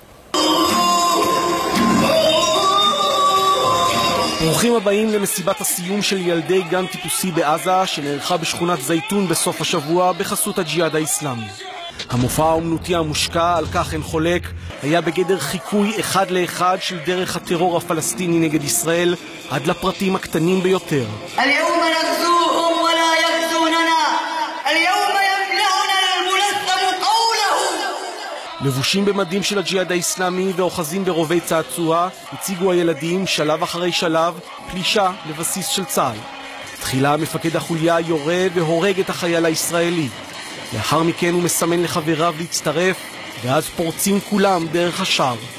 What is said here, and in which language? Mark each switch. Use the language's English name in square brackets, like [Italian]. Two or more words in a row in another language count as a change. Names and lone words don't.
[Hebrew] ברוכים הבאים למסיבת הסיום של ילדי גן טיפוסי בעזה שנערכה בשכונת זייתון בסוף השבוע בחסות הג'יהאד האיסלאמי. המופע האומנותי המושקע, על כך אין חולק, היה בגדר חיקוי אחד לאחד של דרך הטרור הפלסטיני נגד ישראל עד לפרטים הקטנים ביותר. [Arabic] اليوم نغزوهم ولا يغزوننا اليوم يملأنا الملثم قوله. [Hebrew] לבושים במדים של הג'יהאד האיסלאמי ואוחזים ברובי צעצוע, הציגו הילדים שלב אחרי שלב פלישה לבסיס של צה"ל. תחילה מפקד החוליה יורה והורג את החייל הישראלי. לאחר מכן הוא מסמן לחבריו להצטרף, ואז פורצים כולם דרך השער.